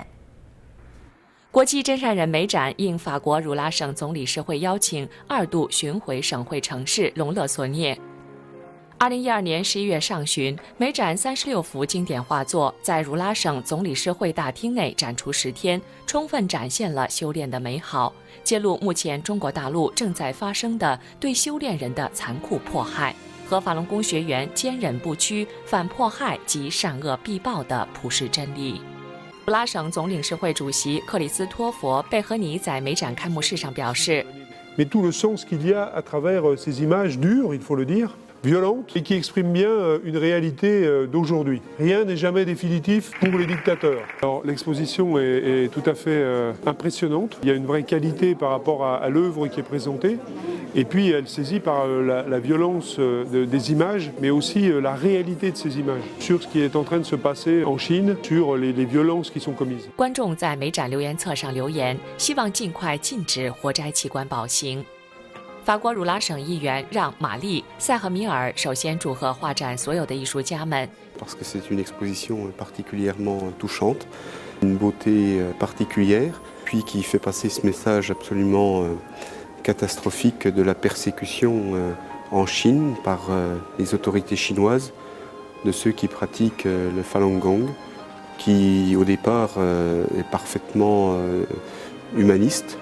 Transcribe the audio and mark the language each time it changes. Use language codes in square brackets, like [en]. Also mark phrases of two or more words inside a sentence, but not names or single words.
[zh] 国际真善忍美展应法国鲁拉省总理事会邀请，2度巡回省会城市隆勒索涅。2012年11月上旬，美展36幅经典画作在鲁拉省总理事会大厅内展出10天，充分展现了修炼的美好，揭露目前中国大陆正在发生的对修炼人的残酷迫害和法轮功学员坚忍不屈、反迫害及善恶必报的普世真理。鲁拉省总领事会主席克里斯托弗·贝和尼在美展开幕式上表示 [fr] Mais tout le sens qu'il y a à travers ces images dures, il faut le dire, violentes, et qui expriment bien une réalité d'aujourd'hui. Rien n'est jamais définitif pour les dictateurs. Alors l'exposition est tout à fait impressionnante. Il y a une vraie qualité par rapport à l'œuvre qui est présentée. Et puis elle saisit par la violence des images, mais aussi la réalité de ces images, sur ce qui est en train de se passer en Chine, sur les violences qui sont commises. [zh] 观众在美展留言册上留言，希望尽快禁止活摘器官暴行。法国鲁拉省议员让·玛丽·塞赫米尔首先祝贺画展所有的艺术家们。 [fr] Parce que c'est une exposition particulièrement touchante, une beauté particulière, puis qui fait passer ce message absolument catastrophique de la persécution en Chine par les autorités chinoises de ceux qui pratiquent le Falun Gong, qui au départ est parfaitement humaniste.